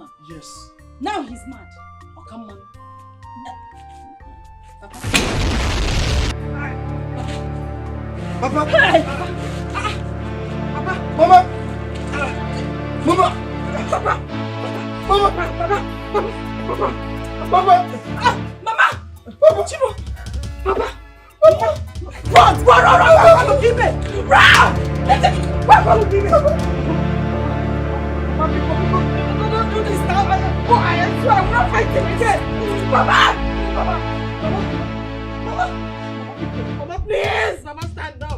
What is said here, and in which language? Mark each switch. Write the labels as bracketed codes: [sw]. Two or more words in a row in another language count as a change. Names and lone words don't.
[en] Yes. Now he's mad. Oh, come on. Papa. Papa. Hey, Papa. Mama. Mama. Papa. Mama. Papa. Papa. Mama. Mama. Papa. Chibo. Papa. Papa. Run! Run! Give me! Run! Don't do this now. I swear I'm not fighting again. Mama! Mama, please! Mama, stand up!